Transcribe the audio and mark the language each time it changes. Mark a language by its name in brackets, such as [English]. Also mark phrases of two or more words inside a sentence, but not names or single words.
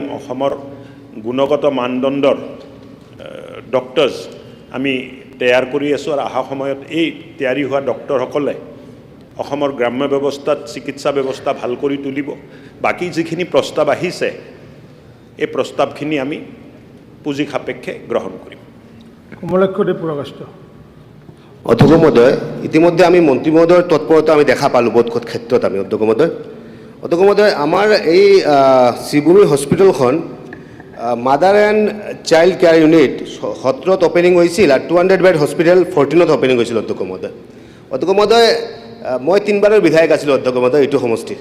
[Assamese] অসমৰ গুণগত মানদণ্ডৰ ডক্টৰ্ছ আমি তৈয়াৰ কৰি আছোঁ, আৰু অহা সময়ত এই তৈয়াৰী হোৱা ডক্টৰসকলে অসমৰ গ্ৰাম্য ব্যৱস্থাত চিকিৎসা ব্যৱস্থা ভাল কৰি তুলিব। বাকী যিখিনি প্ৰস্তাৱ আহিছে এই প্ৰস্তাৱখিনি আমি পুঁজি সাপেক্ষে গ্ৰহণ কৰিম। কমলাক্ষদেৱ পুৰকাষ্ট। অধ্যক্ষ মহোদয়, ইতিমধ্যে আমি মন্ত্রী মহোদয়ের তৎপরতা আমি দেখা পালোঁ বহুত ক্ষেত্ৰত। আমি অধ্যক্ষ মহোদয়, আমাৰ এই শ্রীভূমি হস্পিটেলখন [English] mother and child care unit [Assamese] 17ত অপেনিং হৈছিল আৰু 200 [English] bed hospital [Assamese] 14ত অপেনিং হৈছিল অধ্যক্ষ মহোদয়। অধ্যক্ষ মহোদয়, মই 3বাৰৰ বিধায়ক আছিলোঁ অধ্যক্ষ মহোদয় এইটো সমষ্টিৰ।